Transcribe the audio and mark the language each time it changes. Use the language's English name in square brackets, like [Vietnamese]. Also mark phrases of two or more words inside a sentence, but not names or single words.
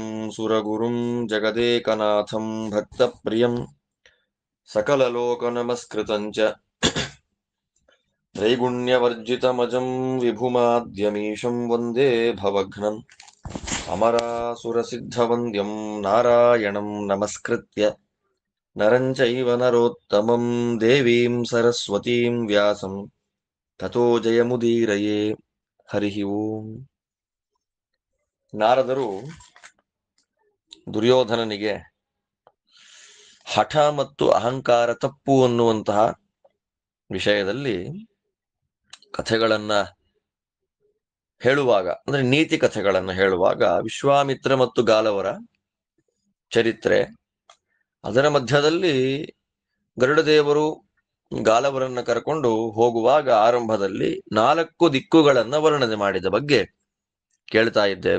[Sanskrit] सुरगुरुं जगदेकनाथं भक्तप्रियं सकललोकनमस्कृतंच त्रैगुण्यवर्जितमजं विभुमाद्यमीशं वन्दे भवघ्नं अमरासुरसिद्धवन्द्यं नारायणं नमस्कृत्य नरं चैव नरोत्तमं देवीं सरस्वतीं व्यासं तथो जयमुदीरये. हरि ओं. [Kannada] ನಾರದರು ದುರ್ಯೋಧನನಿಗೆ ಹಠ ಮತ್ತು ಅಹಂಕಾರ ತಪ್ಪು ಅನ್ನುವಂತಹ ವಿಷಯದಲ್ಲಿ ಕಥೆಗಳನ್ನ ಹೇಳುವಾಗ, ಅಂದ್ರೆ ನೀತಿ ಕಥೆಗಳನ್ನು ಹೇಳುವಾಗ, ವಿಶ್ವಾಮಿತ್ರ ಮತ್ತು ಗಾಲವರ ಚರಿತ್ರೆ, ಅದರ ಮಧ್ಯದಲ್ಲಿ ಗರುಡದೇವರು ಗಾಲವರನ್ನ ಕರ್ಕೊಂಡು ಹೋಗುವಾಗ ಆರಂಭದಲ್ಲಿ 4 ದಿಕ್ಕುಗಳನ್ನ ವರ್ಣನೆ ಮಾಡಿದ ಬಗ್ಗೆ ಕೇಳ್ತಾ ಇದ್ದೇವೆ.